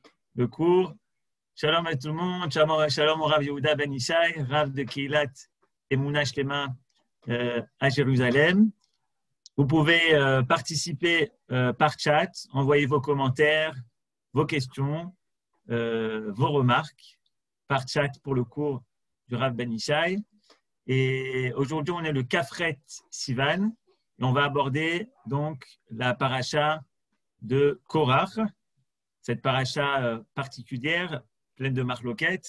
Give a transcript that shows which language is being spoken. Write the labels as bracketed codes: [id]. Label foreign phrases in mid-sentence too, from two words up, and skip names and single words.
[fr] le cours. Shalom à tout le monde, shalom au Rav Yehuda Ben Ishai, Rav de Keilat Emunah Shlema à Jérusalem. Vous pouvez participer par chat, envoyer vos commentaires, vos questions, vos remarques par chat pour le cours du Rav Ben Ishai. Et aujourd'hui, on est le Kafret Sivan et on va aborder donc la paracha de Korach, cette paracha particulière, pleine de marloquettes.